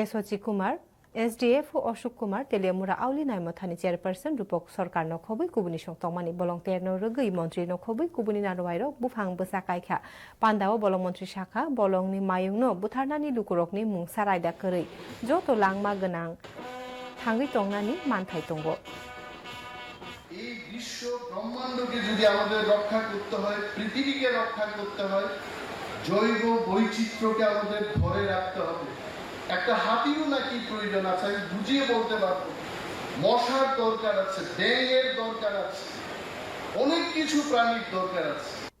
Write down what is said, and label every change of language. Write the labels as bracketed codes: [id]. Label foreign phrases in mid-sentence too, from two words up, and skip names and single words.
[trp] Sochi Kumar SDF Ashok Kumar Telemura Auli Naimothani Chairperson Rupok Sarkar Nokhobui Kubuni Shongtongmani Bolong Terno Rugui Montri Nokhobui Kubuni Narwairo Bufang Busakaikha Pandao Bolong Montri Shaka Bolong ni Mayungno Butharnani Lukurokni Mung Saraida Kari Joto Langma Ganang Hangi Tongnani Manthai Tongo [bn] এই বিশ্ব ব্রহ্মাণ্ডকে যদি আমাদের রক্ষা করতে হয় পৃথিবীকে রক্ষা করতে হয় জৈব বৈচিত্র্যকে আমাদের ধরে রাখতে হবে একটা হাতিও নাকি প্রয়োজন আছে আমি বুঝিয়ে বলতে পারবো মশার দরকার আছে ব্যাঙের দরকার আছে অনেক কিছু প্রাণীর দরকার আছে